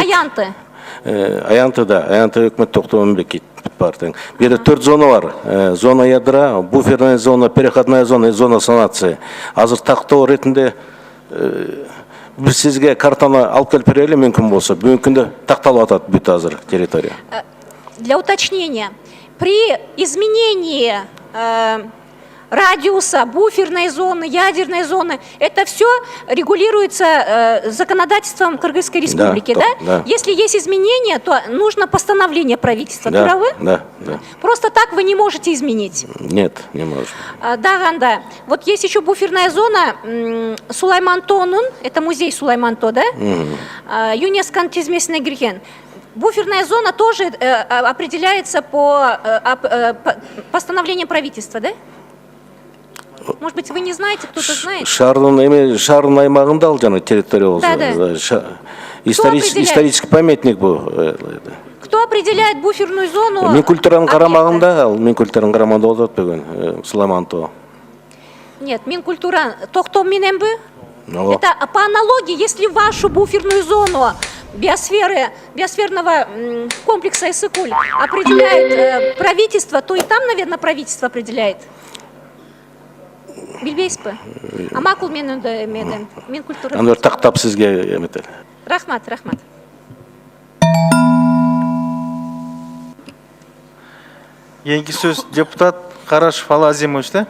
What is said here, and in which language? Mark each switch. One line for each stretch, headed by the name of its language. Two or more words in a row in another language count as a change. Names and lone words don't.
Kyrgyz: Аянты өкмөт токтому мемлекет бар. Бир 4 зона бар.
Russian: Зона ядра, буферная зона, переходная зона и зона санации.
Kyrgyz: Азыр тактоо иретинде биз сизге картаны алып келип берели мүмкүн болсо. Бүгүнкү күндө такталып атат бүт азыр территория.
Russian: Для уточнения, при изменении радиуса, буферной зоны, ядерной зоны, это все регулируется законодательством Кыргызской республики, да? Если есть изменения, то нужно постановление правительства. Правы? Да. Просто так вы не можете изменить? Нет, не можем. Да. Вот есть еще буферная зона Сулайман-Тонун, это музей Сулайман-То, да?
Kyrgyz: ЮНЕСКО тизмесине кирген.
Russian: Буферная зона тоже определяется по постановлению правительства, да? Может быть, вы не знаете, кто-то знает?
Kyrgyz: Шаардын аймагында ал жана территория болсо.
Russian: Да. Исторический памятник бул. Кто определяет буферную зону?
Kyrgyz: Минкультуранын карамагында, ал Минкультуранын карамагында болот бүгүн, Сулайман-То.
Russian: Нет,
Kyrgyz: Минкультура токтом мененби?
Russian: Это по аналогии, если вашу буферную зону биосферного комплекса Иссык-Куль определяет правительство, то и там, наверное, правительство определяет.
Kyrgyz: Билбейсизби? Макул мен медем. Мен культура. Аны тактап сизге эметел. Рахмат. Кийинки сөз депутат Карашев Ала Азимович, да?